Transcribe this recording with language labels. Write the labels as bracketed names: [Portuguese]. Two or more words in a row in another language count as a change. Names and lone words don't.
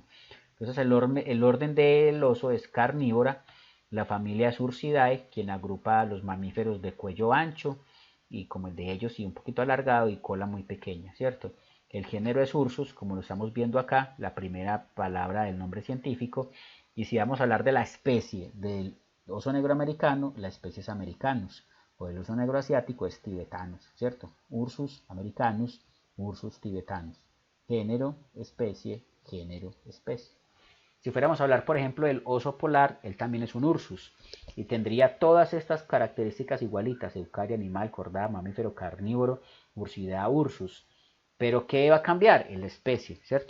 [Spanish] Entonces el orden del oso es carnívora, la familia es Ursidae, quien agrupa a los mamíferos de cuello ancho y como el de ellos y un poquito alargado y cola muy pequeña, ¿cierto? El género es Ursus, como lo estamos viendo acá, la primera palabra del nombre científico. Y si vamos a hablar de la especie del oso negro americano, la especie es Americanus, o del oso negro asiático es Tibetanus, ¿cierto? Ursus americanus, Ursus tibetanus. Género, especie, género, especie. Si fuéramos a hablar, por ejemplo, del oso polar, él también es un Ursus y tendría todas estas características igualitas, eucaria, animal, cordada, mamífero, carnívoro, Ursidea, Ursus. Pero ¿qué va a cambiar? En la especie, ¿cierto?